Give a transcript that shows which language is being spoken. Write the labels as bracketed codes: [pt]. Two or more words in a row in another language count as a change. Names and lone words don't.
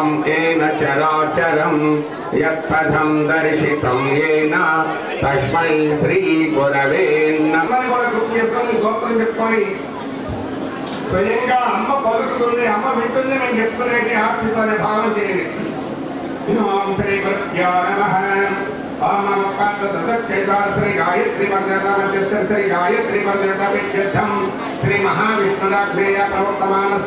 [sa] येन चराचरं यत्पथं दर्शितं येन तस्मै श्री गुरवे नमः. [te] స్వయంగా అమ్మ పలుకుతుంది, అమ్మ వింటుంది, నేను చెప్తున్నది ఆశితోనే భావన చేయండి. [sa] ఓం శ్రీ గురుభ్యో నమః. ఓం నమః శ్రీ గాయత్రి మంత్రస్య శ్రీ గాయత్రి మంత్రం శ్రీ మహావిష్ణురాజ్ఞేయ ప్రవర్తమానస్య